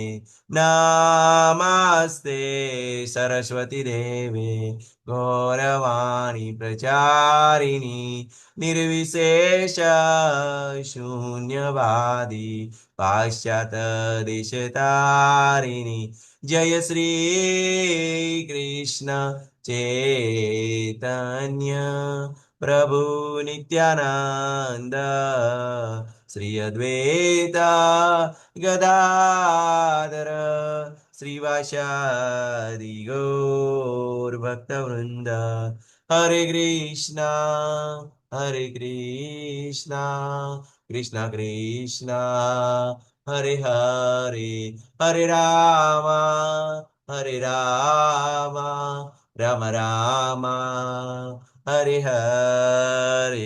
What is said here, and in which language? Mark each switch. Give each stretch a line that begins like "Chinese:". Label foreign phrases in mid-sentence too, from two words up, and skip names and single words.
Sanskrit: नमस्ते सरस्वती देवे गौरवाणी प्रचारिणी निर्विशेष शून्यवादी पाश्चात देशतारिणी. जय श्री कृष्ण चैतन्य પ્રભુ નિત્યાનંદ શ્રી અદ્વૈતા ગદાધર શ્રીવાસાદિ ગૌર ભક્તવૃંદ હરે કૃષ્ણ કૃષ્ણ કૃષ્ણ હરે હરે હરે રામ રામ રામ હરે હરે.